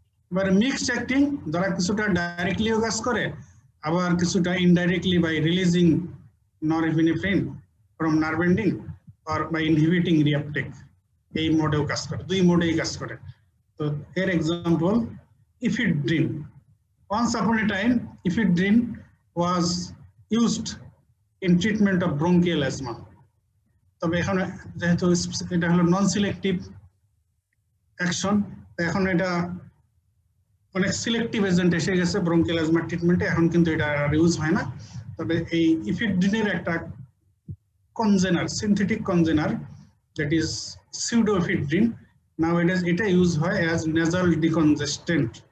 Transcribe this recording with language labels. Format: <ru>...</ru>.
<bn>এবার mixed acting, যারা কিছুটা ডাইরেক্টলিও কাজ করে, আবার কিছুটা indirectly by releasing norepinephrine from nerve ending or by inhibiting reuptake, এই মোডেও কাজ করে, দুই মোডেই কাজ করে। তো এর example ephedrine.</bn> <en>Once upon a time, ephedrine was used in treatment of bronchial asthma.</en> <bn>তবে এখন যেহেতু এটা হলো নন সিলেক্টিভ অ্যাকশন, এখন এটা অনেক সিলেক্টিভ এজেন্ট এসে গেছে ব্রঙ্কিয়াল অ্যাজমা ট্রিটমেন্টে, এখন কিন্তু এটা ইউজ হয় না। তবে এই ইফেড্রিনের একটা congener, synthetic congener, that is pseudoephedrine, নাওএডেজ এটা ইউজ হয় অ্যাজ নেজাল ডিকনজেস্টেন্ট।</bn>